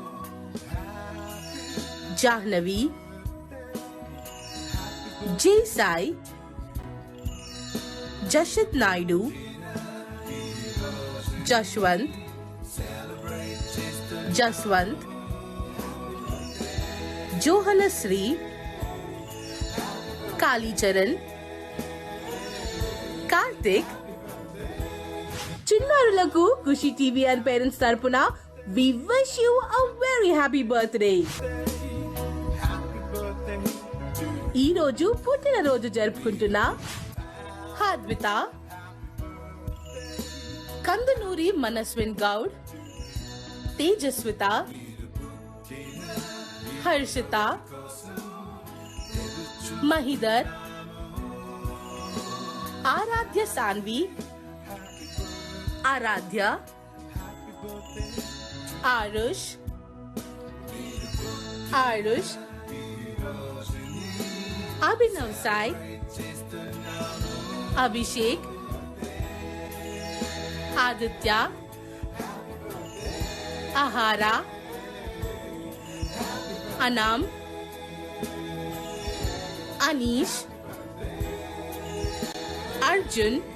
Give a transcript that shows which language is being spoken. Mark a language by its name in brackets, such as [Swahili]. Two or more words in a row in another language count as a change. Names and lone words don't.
[Telugu] जाह्नवी, जय साई, जशित नायडू, जशवंत, जसवंत, जोहनश्री, कालीचरण, కార్తిక్. చిన్నారులకు ఖుషి టీవీ [English] and parents [Telugu] తరపున [English] we wish you a very happy birthday. [Telugu] ఈ రోజు పుట్టినరోజు జరుపుకుంటున్న హాద్విత, కందునూరి మనస్విన్ గౌడ్, తేజస్విత, హర్షిత, మహిదర్, आराध्य सानवी, आराध्या, आरुष, आरुष, अभिनव साई, अभिषेक, आदित्य, आहारा, अनाम, अनीश, अर्जुन,